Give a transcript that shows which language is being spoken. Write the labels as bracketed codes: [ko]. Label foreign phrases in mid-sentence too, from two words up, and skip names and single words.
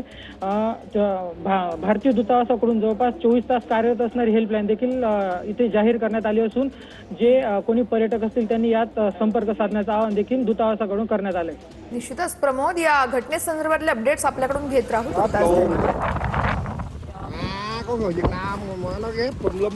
[mr] भारतीय दूतावासाकडून जवळपास 24 तास कार्यरत असणारी हेल्पलाईन देखील इथे जाहीर करण्यात आली असून जे कोणी पर्यटक असतील त्यांनी यात संपर्क साधण्याचं आवाहन देखील दूतावासाकडून करण्यात आलंय। निश्चितच प्रमोद, या घटनेसंदर्भातले अपडेट्स आपल्याकडून घेत राहू। [vi] có người Việt Nam mà nó ghép tùm lum